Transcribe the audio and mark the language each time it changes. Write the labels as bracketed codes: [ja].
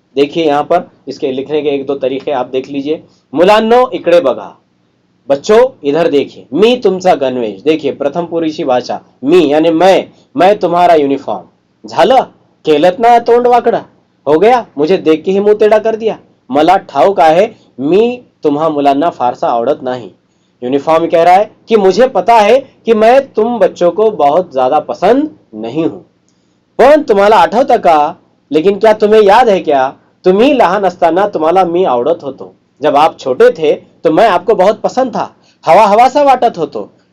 [hi] देखिए यहाँ पर इसके लिखने के एक दो तरीके आप देख लीजिए। [mr] मुलांनो इकडे बघा, [hi] बच्चों इधर देखिए। [mr] मी तुमचा गणवेश, [hi] देखिए प्रथम पुरुषी भाषा मी यानी मैं तुम्हारा यूनिफॉर्म। [mr] झालं, केलत ना तोंड वाकडा, [hi] हो गया, मुझे देख के ही मुंह टेढ़ा कर दिया। [mr] मला ठाऊक आहे मी तुम्हा मुलांना फारसा आवडत नाही। [hi] यूनिफॉर्म कह रहा है कि मुझे पता है कि मैं तुम बच्चों को बहुत ज्यादा पसंद नहीं हूं, [mr] पण तुम्हाला आठवतं का, [hi] लेकिन क्या तुम्हें याद है क्या, [mr] तुम्ही लहान असताना तुम्हाला मी आवडत होतो। [hi] जब आप छोटे थे तो मैं आपको बहुत पसंद था, हवा हवा सा [mr] वाटत होतो।